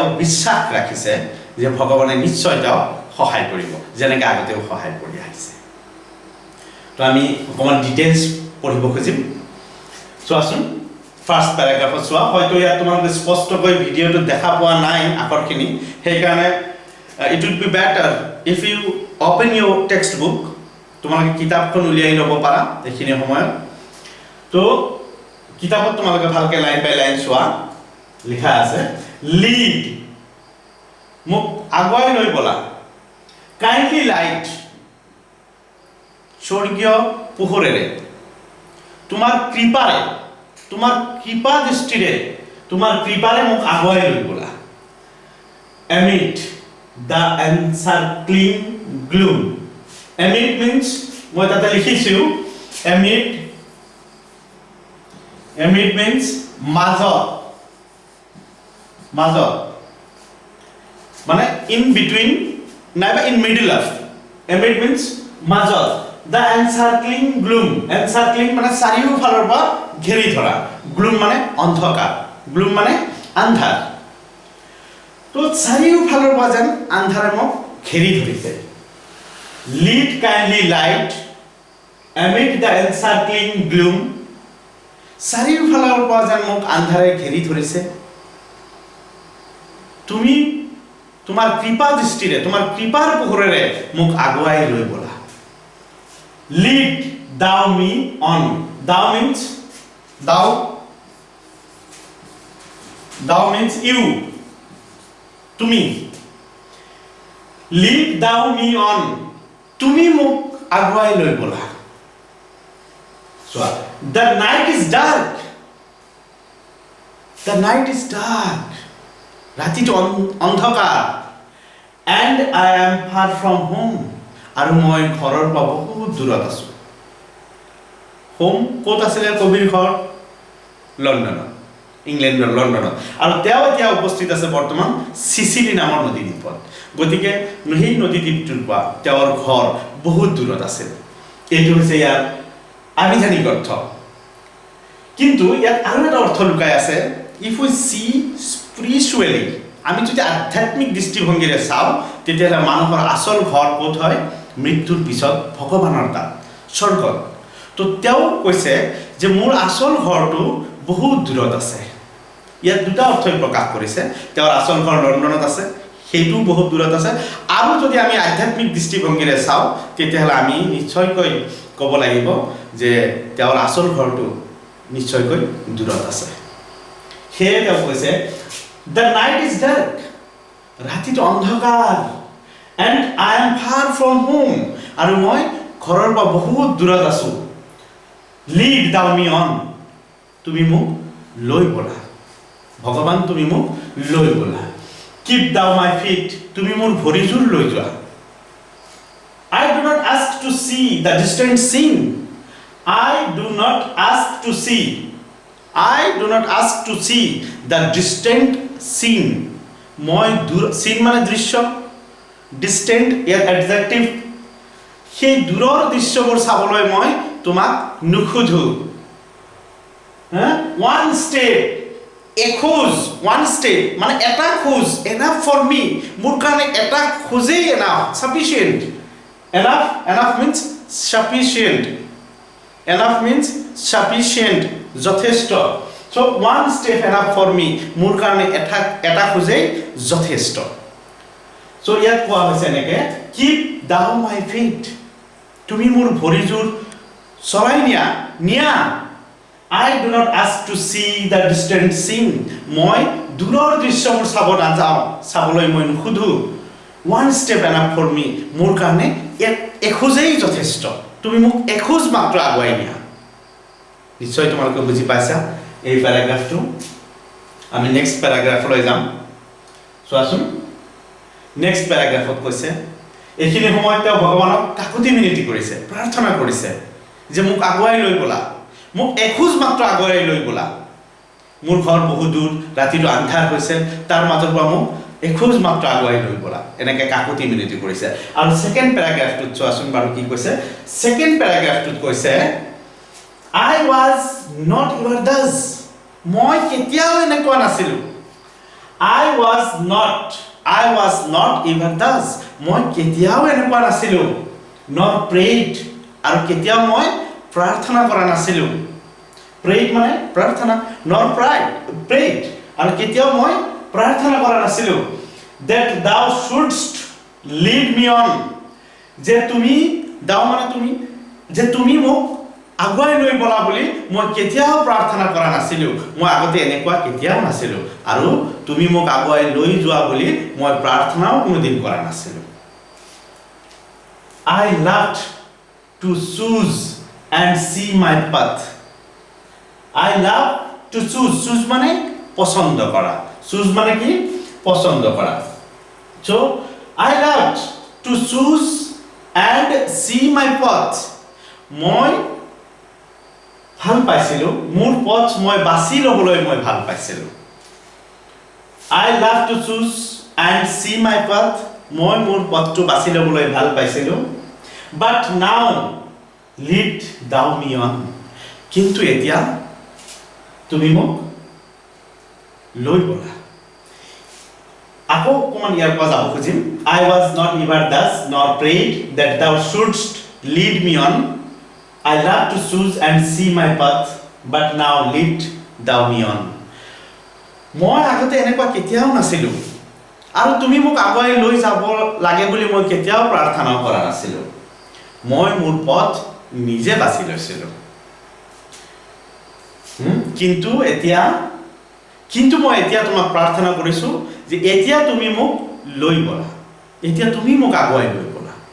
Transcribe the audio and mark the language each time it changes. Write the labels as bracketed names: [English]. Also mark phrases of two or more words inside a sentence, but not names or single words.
[Assamese] বিশ্বাস ৰাখিছে যে ভগৱানে নিশ্চয় তেওঁ সহায় কৰিব যেনেকৈ আগতেও সহায় কৰি আহিছে তো আমি অকমান ডিটেইলছ পঢ়িব খুজিম চোৱাচোন [English] first paragraph [Assamese] চোৱা হয়তো ইয়াত তোমালোকে স্পষ্টকৈ ভিডিঅ'টো দেখা পোৱা নাই আখৰখিনি সেইকাৰণে [English] it would be better if you open your textbook [Assamese] তোমালোকে কিতাপখন উলিয়াই ল'ব পাৰা এইখিনি সময়ত তো কিতাপত তোমালোকে ভালকে [English] line by line [Assamese] চোৱা লিখা আছে লিড মোক আগুৱাই লৈ বলা [English] kindly light [Assamese] স্বৰ্গীয় পোহৰেৰে তোমাৰ কৃপা দৃষ্টিৰে তোমাৰ কৃপাৰে মোক আগুৱাই লৈ বলা [English] amid the encircling gloom amid means [Assamese] মই তাতে লিখিছো [English] amid means [Assamese] মাজত মানে [English] in between [Assamese] নাইবা [English] in middle of amid means [Assamese] মাজত [English] the encircling gloom [Assamese] encircling মানে চাৰিওফালৰ পৰা ঘেৰি ধৰা gloom মানে অন্ধকাৰ gloom মানে আন্ধাৰ তো চাৰিওফালৰ পৰা যেন আন্ধাৰে মোক ঘেৰি ধৰিছে [English] lead kindly light amid the encircling gloom [Assamese] চাৰিওফালৰ পৰা যেন মোক আন্ধাৰে ঘেৰি ধৰিছে তুমি তোমাৰ কৃপা দৃষ্টিৰে তোমাৰ কৃপাৰ পোহৰেৰে মোক আগুৱাই লৈ বলা [English] lead thou me on thou means you তুমি lead thou me on [Assamese] তুমি মোক আগুৱাই লৈ বলা [English] so the night is dark [Assamese] ৰাতিটো অন্ধকাৰ [English] and I am far from home [Assamese] আৰু মই ঘৰৰ পৰা বহুত দূৰত আছো হোম ক'ত আছিল কবিৰ ঘৰ লণ্ডনত ইংলেণ্ডৰ লণ্ডনত আৰু তেওঁ এতিয়া উপস্থিত আছে বৰ্তমান সিচিলি নামৰ নদী দ্বীপত গতিকে সেই নদী দ্বীপটোৰ পৰা তেওঁৰ ঘৰ বহুত দূৰত আছে এইটো হৈছে ইয়াৰ আবিধানিক অৰ্থ কিন্তু ইয়াত আৰু এটা অৰ্থ লুকাই আছে [English] if we see spiritually [Assamese] আমি যদি আধ্যাত্মিক দৃষ্টিভংগীৰে চাওঁ তেতিয়াহ'লে মানুহৰ আচল ঘৰ ক'ত হয় মৃত্যুৰ পিছত ভগৱানৰ তাত স্বৰ্গত তো তেওঁ কৈছে যে মোৰ আচল ঘৰটো বহুত দূৰত আছে ইয়াত দুটা অৰ্থই প্ৰকাশ কৰিছে তেওঁৰ আচল ঘৰ লণ্ডনত আছে সেইটো বহুত দূৰত আছে আৰু যদি আমি আধ্যাত্মিক দৃষ্টিভংগীৰে চাওঁ তেতিয়াহ'লে আমি নিশ্চয়কৈ ক'ব লাগিব যে তেওঁৰ আচল ঘৰটো নিশ্চয়কৈ দূৰত আছে সেয়ে তেওঁ কৈছে [English] the night is dark [Assamese] ৰাতিটো অন্ধকাৰ [English] and I am far from home [Assamese] আৰু মই ঘৰৰ পৰা বহুত দূৰত আছো [English] lead thou me on [Assamese] তুমি মোক লৈ বলা ভগৱান তুমি মোক লৈ বলা [English] keep thou my feet [Assamese] তুমি মোৰ ভৰিজোৰ লৈ যোৱা [English] I do not ask to see the distant scene I do not ask to see the distant scene [Assamese] মই দূৰ scene মানে দৃশ্য distant ইয়াৰ adjective সেই দূৰৰ দৃশ্যবোৰ চাবলৈ মই তোমাক নুখুধো [English] one step one step [Assamese] মানে এটা খোজ [English] enough for me [Assamese] মোৰ কাৰণে এটা খোজেই [English] enough sufficient enough means sufficient যথেষ্ট so one step enough for me [Assamese] মোৰ কাৰণে এটা খোজেই যথেষ্ট [English] so [Assamese] ইয়াত কোৱা হৈছে এনেকে [English] keep thou my feet [Assamese] তুমি মোৰ ভৰিজোৰ চলাই নিয়া [English] I do not ask to see the distant scene [Assamese] মই দূৰৰ দৃশ্যবোৰ চাব নাযাওঁ চাবলৈ মই নুখুধো [English] one step enough for me [Assamese] মোৰ কাৰণে এখোজেই যথেষ্ট তুমি মোক এখোজ মাত্ৰ আগুৱাই নিয়া নিশ্চয় তোমালোকে বুজি পাইছা এই প্যাৰাগ্ৰাফটো আমি [English] next paragraph [Assamese] যাম চোৱাচোন [English] next paragraph [Assamese] কৈছে এইখিনি সময়ত তেওঁ ভগৱানক কাকুতি মিনতি কৰিছে প্ৰাৰ্থনা কৰিছে যে মোক আগুৱাই লৈ বলা মোক এখোজ মাত্ৰ আগুৱাই লৈ বলা মোৰ ঘৰ বহুত দূৰ ৰাতিটো আন্ধাৰ হৈছে তাৰ মাজৰ পৰা মোক এখোজ মাত্ৰ আগুৱাই লৈ বলা এনেকে কাকুতি মিনতি কৰিছে আৰু [English] second paragraph [Assamese] চোৱাচোন বাৰু কি কৈছে [English] second paragraph [Assamese] কৈছে [English] I was not your thus [Assamese] মই কেতিয়াও এনেকুৱা নাছিলো [English] I was not even thus [Assamese] মই কেতিয়াও এনেকুৱা নাছিলো [English] nor prayed [Assamese] আৰু কেতিয়াও মই প্ৰাৰ্থনা কৰা নাছিলো prayed মানে প্ৰাৰ্থনা [English] nor prayed [Assamese] আৰু কেতিয়াও মই প্ৰাৰ্থনা কৰা নাছিলো [English] that thou shouldst lead me on [Assamese] যে তুমি thou মানে তুমি যে তুমি মোক আগুৱাই লৈ বলা বুলি মই কেতিয়াও প্ৰাৰ্থনা কৰা নাছিলো মই আগতে এনেকুৱা কেতিয়াও নাছিলো আৰু তুমি মোক আগুৱাই লৈ যোৱা বুলি মই প্ৰাৰ্থনাও কোনোদিন কৰা নাছিলো [English] I loved to choose and see my path I love to choose [Assamese] মানে পছন্দ কৰা [English] choose [Assamese] মানে কি পছন্দ কৰা [English] so I loved to choose and see my path [Assamese] মই ভাল পাইছিলো মোৰ পথ মই বাছি লবলৈ মই ভাল পাইছিলো [English] I love to choose and see my path [Assamese] মই মোৰ পথটো বাছি লবলৈ ভাল পাইছিলো [English] But now lead thou me on. [Assamese] কিন্তু এতিয়া তুমি মোক লৈ বলা। আকৌ অকণমান ইয়াৰ পৰা যাব খুজিম। [English] I was not ever thus nor prayed that thou shouldst lead me on. I love to choose and see my path, but now lead thou me on. [Assamese] মই আগতে এনেকুৱা কেতিয়াও নাছিলোঁ আৰু তুমি মোক আগুৱাই লৈ যাব লাগে বুলি মই কেতিয়াও প্ৰাৰ্থনা কৰা নাছিলোঁ। মই মোৰ পথ নিজে বাছি লৈছিলোঁ। কিন্তু মই এতিয়া তোমাক প্ৰাৰ্থনা কৰিছোঁ যে এতিয়া তুমি মোক লৈ বলা, এতিয়া তুমি মোক আগুৱাই লৈ বলা।